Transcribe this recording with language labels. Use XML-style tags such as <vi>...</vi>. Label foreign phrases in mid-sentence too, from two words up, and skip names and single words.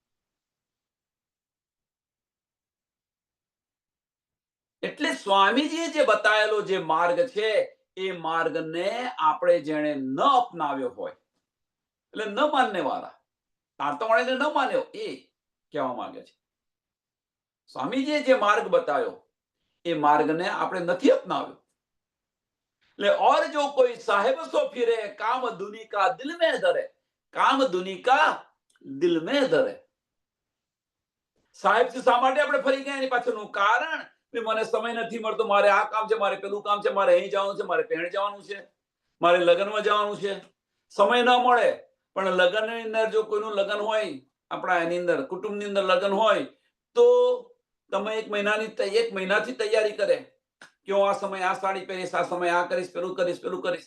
<gu>એટલે સ્વામીજીએ જે બતાવેલો જે માર્ગ છે એ માર્ગને આપણે જેણે ન અપનાવ્યો હોય, એટલે ન માનને વાળા, તારતમવાળાને ન માન્યો એ કહેવા માંગે છે. સ્વામીજીએ જે માર્ગ બતાવ્યો એ માર્ગને આપણે નથી અપનાવ્યો.</gu> <hi>એટલે और जो कोई साहेब सो फिरे काम दुनी का दिल में धरे, काम दुनी का दिल में धरे.</hi> <gu>સાહેબ શા માટે આપણે ફરી ગયા? એની પાછળનું કારણ, મને સમય નથી મળતો, મારે આ કામ છે, મારે પેલું કામ છે, મારે અહીં જવાનું છે, મારે પહેણ જવાનું છે, મારે લગ્નમાં જવાનું છે. સમય ન મળે, પણ લગ્નની અંદર જો કોઈનું લગ્ન હોય, આપણા એની અંદર કુટુંબની અંદર લગ્ન હોય, તો તમે એક મહિનાથી તૈયારી કરે કે હું આ સમય આ સાડી પહેરીશ, આ સમય આ કરીશ, પેલું કરીશ.</gu>